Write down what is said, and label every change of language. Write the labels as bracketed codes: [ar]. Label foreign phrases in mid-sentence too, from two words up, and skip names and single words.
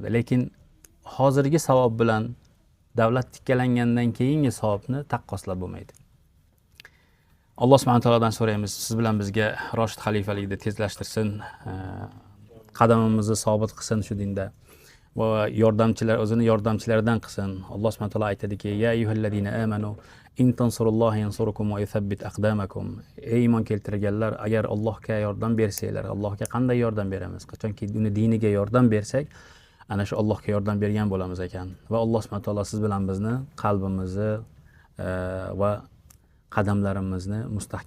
[uz] Lekin hozirgi savob bilan davlat tikkalangandan keyingi savobni taqqoslab bo'lmaydi. [ar] الله سبحانه [uz] va taolodan so'raymiz, siz bilan bizga Roshid xalifalikni tezlashtirsin, qadamimizni sobit qilsin shu dinda. Va yordamchilar o'zini yordamchilaridan qilsin. [ar] الله سبحانه وتعالى [uz] aytadiki: [ar] يا أيها الذين آمنوا إن تنصروا الله ينصركم ويثبت أقدامكم." [uz] Ey iymon keltirganlar, agar Allohga yordam bersanglar, Allohga qanday yordam beramiz? Qachonki uni diniga yordam bersak, ana shu Allohga yordam bergan bo'lamiz ekan. Va [ar] الله سبحانه وتعالى [uz] siz bilan bizni qalbimizni va qadamlarimizni mustahkam qilar ekan.